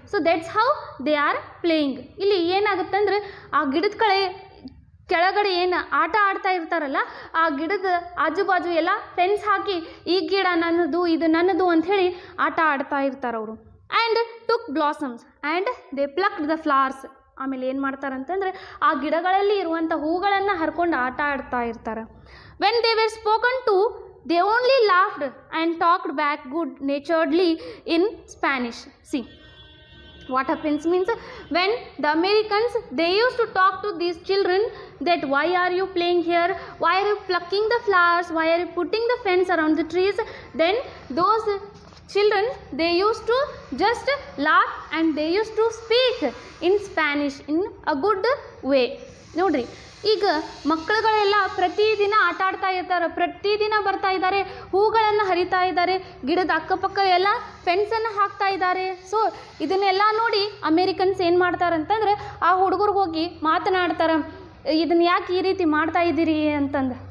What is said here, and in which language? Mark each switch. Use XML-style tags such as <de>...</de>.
<en>So that's how they are playing.</en> <kn>ಇಲ್ಲಿ ಏನಾಗುತ್ತಂದ್ರೆ ಆ ಗಿಡದ ಕೆಳಗಡೆ ಏನು ಆಟ ಆಡ್ತಾ ಇರ್ತಾರಲ್ಲ, ಆ ಗಿಡದ ಆಜು ಬಾಜು ಎಲ್ಲ ಫೆನ್ಸ್ ಹಾಕಿ ಈ ಗಿಡ ನನ್ನದು ಇದು ನನ್ನದು ಅಂಥೇಳಿ ಆಟ ಆಡ್ತಾ ಇರ್ತಾರೆ ಅವರು.</kn> <en>And took blossoms and they plucked the flowers.</en> <kn>ಆಮೇಲೆ ಏನು ಮಾಡ್ತಾರಂತಂದರೆ ಆ ಗಿಡಗಳಲ್ಲಿ ಇರುವಂಥ ಹೂಗಳನ್ನು ಹರ್ಕೊಂಡು ಆಟ ಆಡ್ತಾ ಇರ್ತಾರೆ.</kn> <en>When they were spoken to, they only laughed and talked back good naturedly in Spanish. See What happens means, when the Americans, they used to talk to these children that why are you playing here, why are you plucking the flowers, why are you putting the fence around the trees, then those children, they used to just laugh and they used to speak in Spanish in a good way.</en> <kn>ನೋಡ್ರಿ, ಈಗ ಮಕ್ಕಳುಗಳೆಲ್ಲ ಪ್ರತಿದಿನ ಆಟ ಆಡ್ತಾ ಇರ್ತಾರೆ, ಪ್ರತಿದಿನ ಬರ್ತಾ ಇದ್ದಾರೆ, ಹೂಗಳನ್ನು ಹರಿತಾ ಇದ್ದಾರೆ, ಗಿಡದ ಅಕ್ಕಪಕ್ಕ ಎಲ್ಲ ಫೆನ್ಸನ್ನು ಹಾಕ್ತಾ ಇದ್ದಾರೆ. ಸೊ ಇದನ್ನೆಲ್ಲ ನೋಡಿ ಅಮೇರಿಕನ್ಸ್ ಏನು ಮಾಡ್ತಾರಂತಂದ್ರೆ ಆ ಹುಡುಗರಿಗೆ ಹೋಗಿ ಮಾತನಾಡ್ತಾರೆ, ಇದನ್ನು ಯಾಕೆ ಈ ರೀತಿ ಮಾಡ್ತಾ ಇದ್ದೀರಿ ಅಂತಂದು.</kn>